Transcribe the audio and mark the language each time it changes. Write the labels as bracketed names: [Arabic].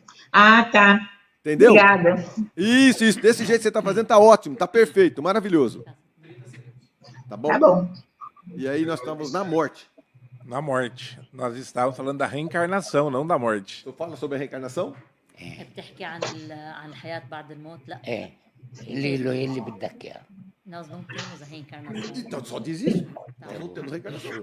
[Portuguese] Ah, tá. Entendeu? Obrigada. Isso. Desse jeito que você está fazendo, tá ótimo, tá perfeito, maravilhoso. Tá bom? Tá bom. E aí nós estamos na morte. Na morte. Nós estávamos falando da reencarnação, não da morte. Tu fala sobre a reencarnação? [Arabic] بتحكي عن الحياة بعد الموت لا ايه اللي بدك اياه. [Portuguese] nós não temos a reencarnação. Então só diz isso. Nós não temos reencarnação.